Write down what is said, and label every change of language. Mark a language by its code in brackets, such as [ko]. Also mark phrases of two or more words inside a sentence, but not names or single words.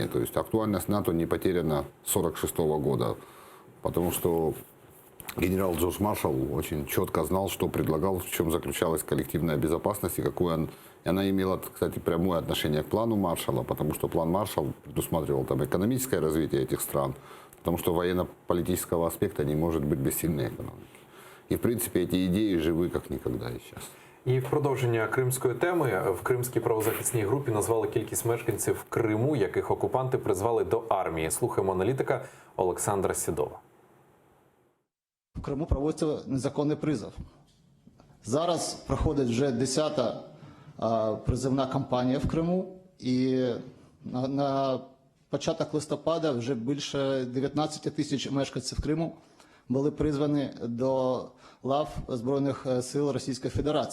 [ru] То есть актуальность НАТО не потеряна с 1946 года, потому что генерал Джордж Маршалл очень четко знал, что предлагал, в чем заключалась коллективная безопасность и какую она имела, кстати, прямое отношение к плану Маршалла, потому что план Маршалл предусматривал там экономическое развитие этих стран, потому что военно-политического аспекта не может быть без сильной экономики. И, в принципе, эти идеи живы как никогда и сейчас. [uk] І в продовження кримської теми в Кримській правозахисній групі назвали кількість мешканців Криму, яких окупанти призвали до армії. Слухаємо аналітика Олександра Сідова. В Криму проводиться незаконний призов. Зараз проходить вже 10-та призовна кампанія в Криму, і на початок листопада вже більше 19 тисяч мешканців Криму були призвані до лав Збройних сил Російської Федерації.